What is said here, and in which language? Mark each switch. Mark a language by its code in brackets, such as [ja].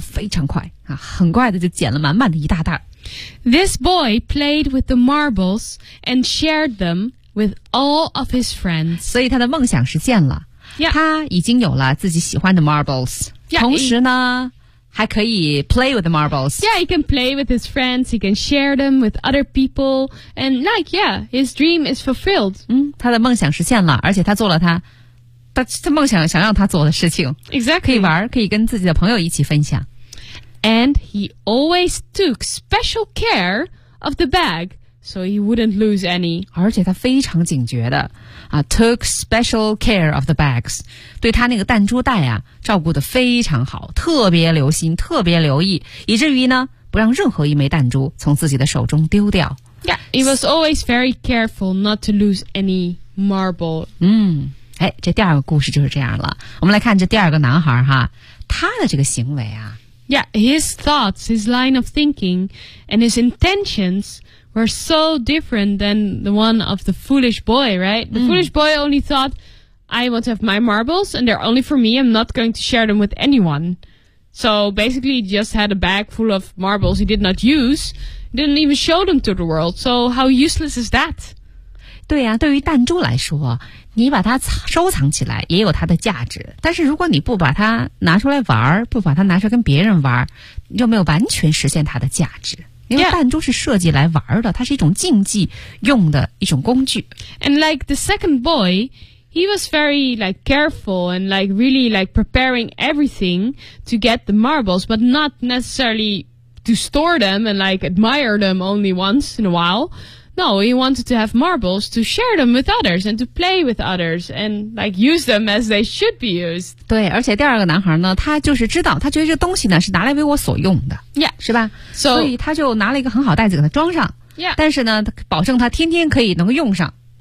[zh] 非常快啊，很快的就捡了满满的一大袋。 [en] This boy played with the marbles and shared them with all of his friends。 [zh] 所以他的梦想实现了， [en] yeah. [zh] 他已经有了自己喜欢的 marbles， [en] yeah, [zh] 同时呢。还可以 [en] play with the marbles. Yeah, he can play with his friends. He can share them with other people. And like, yeah, his dream is fulfilled. [zh] 嗯，他的梦想实现了，而且他做了他梦想想让他做的事情。 [en] Exactly. [zh] 可以玩，可以跟自己的朋友一起分享。 [en] And he always took special care of the bag, so he wouldn't lose any. [zh] 而且他非常警觉的啊 ， [en] took special care of the bags， [zh] 对他那个弹珠袋啊照顾得非常好，特别留心，特别留意，以至于呢不让任何一枚弹珠从自己的手中丢掉。 [en] Yeah, he was always very careful not to lose any marble. [zh] 嗯，哎，这第二个故事就是这样了。我们来看这第二个男孩哈，他的这个行为啊。 [en] Yeah, his thoughts, his line of thinking, and his intentions. Were so different than the one of the foolish boy, right? The、foolish boy only thought, I want to have my marbles, and they're only for me. I'm not going to share them with anyone. So basically, he just had a bag full of marbles he did not use. Didn't even show them to the world. So how useless is that? [zh] 对呀、啊，对于弹珠来说，你把它收藏起来也有它的价值。但是如果你不把它拿出来玩，不把它拿出来跟别人玩，又没有完全实现它的价值。因为弹珠是设计来玩的、 [en] yeah. [zh] 它是一种竞技用的一种工具。 [en] And like the second boy, he was very like careful and like really like preparing everything to get the marbles, but not necessarily to store them and like admire them only once in a while. No, he wanted to have marbles to share them with others and to play with others and like use them as they should be used. [zh] 对，而且第二个男孩呢，他就是知道，他觉得这个东西呢是拿来为我所用的。 [en] Yeah. [zh] 是吧？ [en] So, [zh] 所以他就拿了一个很好袋子给他装上。 [en] Yeah. [zh] 但是呢，保证他天天可以能够用上。